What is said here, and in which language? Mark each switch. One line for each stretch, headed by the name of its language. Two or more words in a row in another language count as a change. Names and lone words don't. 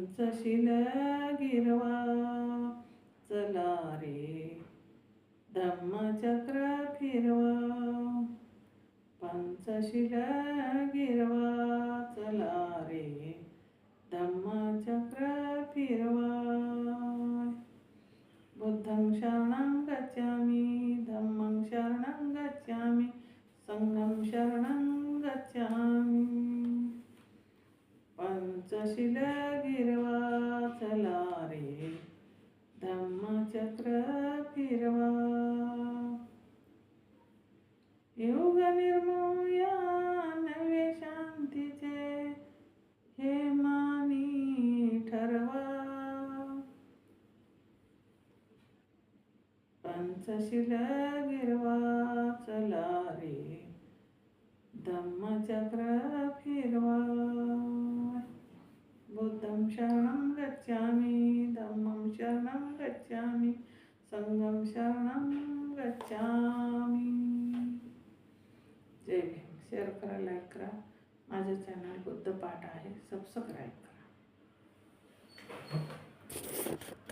Marathi: पंचशील गिरवा चला रे धम्मचक्र फिरवा पंचशील गिरवा चला रे धम्मचक्र फिरवा
Pali: बुद्धं शरणं गच्छामि धम्मं शरणं गच्छामि संघं शरणं गच्छामि
Marathi: पंचशील गिरवा चला रे धम्मचक्र फिरवा योग निर्मूया नवे शांतीचे हे मानी ठरवा पंचशील गिरवा चला रे धम्मचक्र फिरवा
Pali: बुद्धं शरणं गच्छामि धम्मं शरणं गच्छामि संघं शरणं गच्छामि.
Marathi: जय भीम. शेअर करा, लाईक करा. माझं चॅनल बुद्ध पाठ आहे, सबस्क्राईब करा.